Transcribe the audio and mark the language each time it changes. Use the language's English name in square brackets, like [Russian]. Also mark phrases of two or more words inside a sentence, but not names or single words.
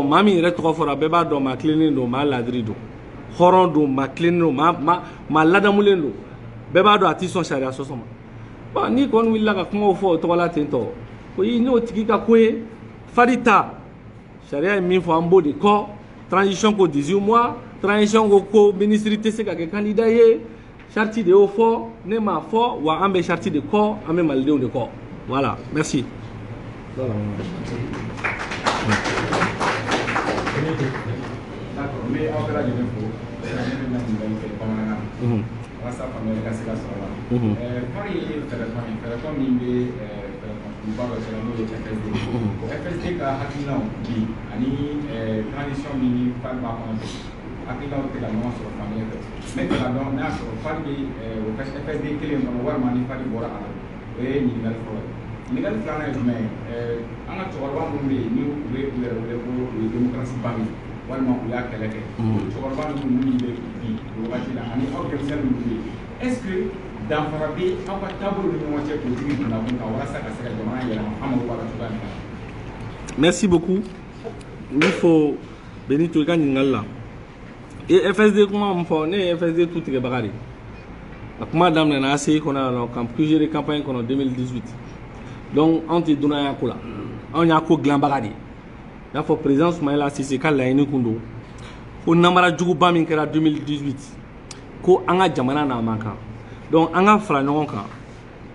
[Bambara] maa min yɛrɛ tɔgɔ fɔra bɛɛ b'a dɔn maa tilennen don maa ladiri don hɔrɔn don maa tilennen don maa ladamulen don bɛɛ b'a dɔn a tɛ sɔn sariya sɔsɔ ma bon n'i kɔni wulila ka kumaw fɔ o tɔgɔ la ten tɔ o ye n'o tigi ka ko ye fadi ta sariya ye min fɔ an b'o de kɔ transition ko 18 mois transition ko ministre tɛ se ka kɛ candidat ye charte de y'o fɔ ne m'a fɔ wa an bɛ charte de kɔ an bɛ malidenw de kɔ [French] voilà merci. D'accord, mais [Bambara] aw kɛra jumɛn fo ne bɛna ɲininkali kɛ bamanankan na walasa faamuyali ka se ka sɔrɔ a la fari ye fɛɛrɛtɔn min bɛ fɛɛrɛtɔnba dɔ sɔrɔ n'o ye FSD o FSD ka hakilinaw bi ani transition min ni fari b'a kɔnɔ hakilinaw tɛ ka ɲɔgɔn sɔrɔ faamuyali fɛ ne tɛ ka dɔn n'a y'a sɔrɔ fari bɛ o FSD kelen kɔnɔ walima ni fari bɔra a la o ye ɲininkali fɔlɔ ye. ɲininkali filanan ye jumɛn ye an ka cɛkɔrɔba minnu bɛ yen ni u bɛ u yɛrɛ wele ko o ye démocratie bange walima u y'a kɛlɛ kɛ cɛkɔrɔba ninnu bɛ bi o wagati la ani aw denmisɛnnin minnu bɛ yen [French] est ce que [Bambara] danfara bɛ aw ka taabolo ni ɲɔgɔn cɛ politique kunnafoni kan walasa ka se ka jamana yɛlɛma an mago b'a la cogoya min na. [French] merci beaucoup [Bambara] n bɛ fɔ Benito i ka ɲininkali la i ye FSD kuma min fɔ ne ye FSD tu tigɛbaga de a kuma daminɛna ACI kɔnɔ yan nɔ kuze de campagne kɔnɔ 2018 donc anw tɛ dunnaya ko la anw y'a ko dilanbaga de ye n'a fɔ président Soumaïla Cissé ka laɲini kun don ko namara juguba min kɛra 2018 ko an ka jamana n'a man kan donc an ka fara ɲɔgɔn kan ka